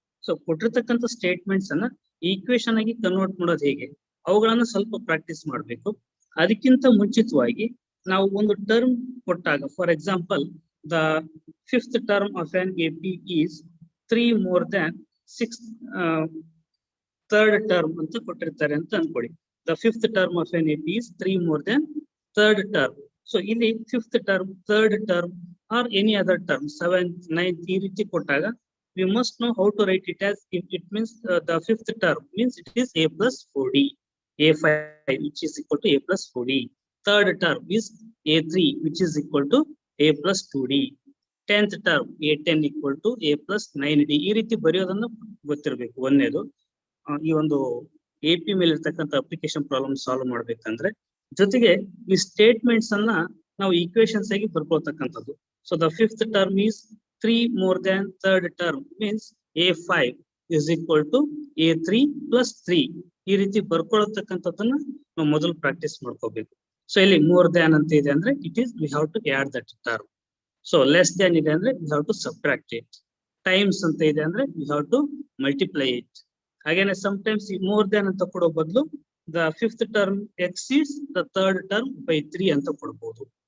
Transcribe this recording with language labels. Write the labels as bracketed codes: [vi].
[kn] So ಕೊಟ್ಟಿರ್ತಕ್ಕಂಥ statements ಅನ್ನ equation ಆಗಿ ಕನ್ವರ್ಟ್ ಮಾಡೋದು ಹೇಗೆ, ಅವುಗಳನ್ನ ಸ್ವಲ್ಪ ಪ್ರಾಕ್ಟೀಸ್ ಮಾಡಬೇಕು. ಅದಕ್ಕಿಂತ ಮುಂಚಿತವಾಗಿ ನಾವು ಒಂದು ಟರ್ಮ್ ಕೊಟ್ಟಾಗ, [en] for example the 5th term of an AP is 3 more than 6th third term [kn] ಅಂತ ಕೊಟ್ಟಿರ್ತಾರೆ ಅಂತ ಅನ್ಕೊಳ್ಳಿ. [en] The 5th term of an AP is 3 more than third term. So ಇಲ್ಲಿ 5th term, third term or any other term 7th, 9th [kn] ಈ ರೀತಿ ಕೊಟ್ಟಾಗ [en] we must know how to write it as if it means the 5th term means it is A plus 4D, A5 which is equal to A plus 4D. Third term is A3 which is equal to A plus 2D. 10th term A10 equal to A plus 9D. [kn] ಈ ರೀತಿ ಬರೆಯೋದನ್ನ ಗೊತ್ತಿರಬೇಕು. ಒಂದೇದು ಈ ಒಂದು AP ಮೇಲೆ ಇರ್ತಕ್ಕಂಥ application problem solve ಮಾಡ್ಬೇಕಂದ್ರೆ, ಜೊತೆಗೆ ಈ ಸ್ಟೇಟ್ಮೆಂಟ್ಸ್ ಅನ್ನ ನಾವು ಈಕ್ವೇಶನ್ಸ್ ಆಗಿ ಬರ್ಕೊಳ್ತಕ್ಕಂಥದ್ದು. [en] So the 5th term is 3 more than third term means A5 is equal to A3 plus 3. [kn] ಈ ರೀತಿ ಬರ್ಕೊಳತಕ್ಕಂಥದ್ದನ್ನ ನಾವು ಮೊದಲು ಪ್ರಾಕ್ಟೀಸ್ ಮಾಡ್ಕೋಬೇಕು. [en] so ಇಲ್ಲಿ more than [kn] ಅಂತ ಇದೆ ಅಂದ್ರೆ [en] It is we have to add that term. So less than ಇದೆ ಅಂದ್ರೆ we have to subtract it. Times [kn] ಅಂತ ಇದೆ ಅಂದ್ರೆ [en] We have to multiply it. ಹಾಗೇನೆ sometimes ಈ more than [kn] ಅಂತ ಕೊಡೋ ಬದಲು [en] the 5th term exceeds the third term by 3 [kn] ಅಂತ ಕೊಡ್ಬೋದು.